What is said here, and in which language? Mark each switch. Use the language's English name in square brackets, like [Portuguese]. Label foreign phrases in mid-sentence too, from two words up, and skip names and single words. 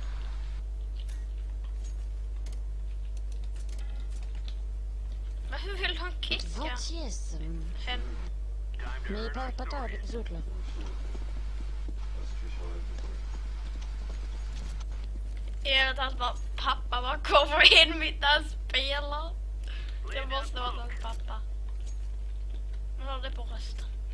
[Swedish] Men hur vill han kicka? [English] Vote yes. [Swedish] Hen. [French] Mais pas toi, les autres là. [Swedish] Är det att pappa bara kommer in mitt där spelar? Det måste vara hans pappa. Han har det på rösten.